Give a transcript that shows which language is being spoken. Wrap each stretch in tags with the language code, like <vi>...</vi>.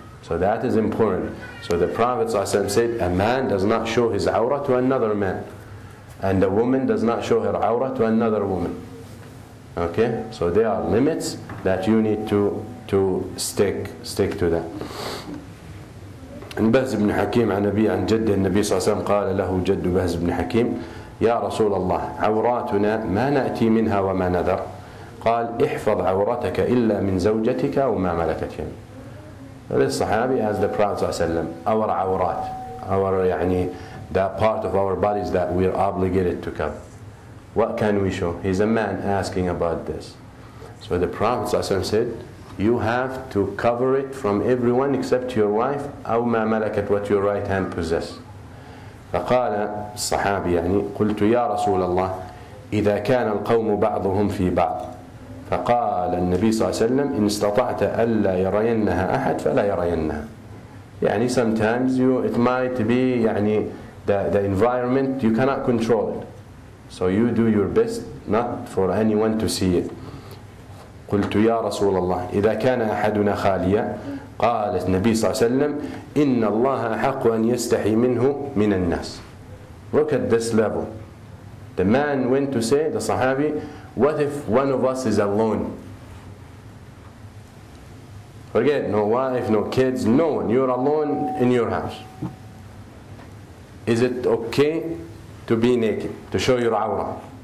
<en>So that is important. So the Prophet ﷺ said, a man does not show his awrah to another man. And a woman does not show her awrah to another woman. Okay? So there are limits that you need to stick to that.</en> <ar>عن بهز بن حكيم عن أبي عن جد النبي صلى الله عليه وسلم قال له جد بهز بن حكيم يا رسول الله عوراتنا ما نأتي منها وما نذر قال احفظ عورتك إلا من زوجتك وما ملكت يمينك.</ar> <en>This Sahabi asked the Prophet ﷺ, our awrat, our</en> <ar>يعني</ar> <en>that part of our bodies that we are obligated to cover, what can we show? He's a man asking about this. So the Prophet ﷺ said, you have to cover it from everyone except your wife</en> <ar>أو ما ملكت,</ar> <en>what your right hand possess.</en> <ar>فقال الصحابي يعني قلت يا رسول الله إذا كان القوم بعضهم في بعض فقال النبي صلى الله عليه وسلم إن استطعت ألا يرينها أحد فلا يرينها. يعني</ar> <en>sometimes it might be يعني the environment you cannot control it, so you do your best not for anyone to see it.</en> <ar>قلت يا رسول الله إذا كان أحدنا خاليا قال النبي صلى الله عليه وسلم إن الله أحق أن يستحي منه من الناس.</ar> <en>Look at this level. The man went to say, the Sahabi, what if one of us is alone? Forget no wife, no kids, no one. You're alone in your house. Is it okay to be naked, to show your awrah?</en>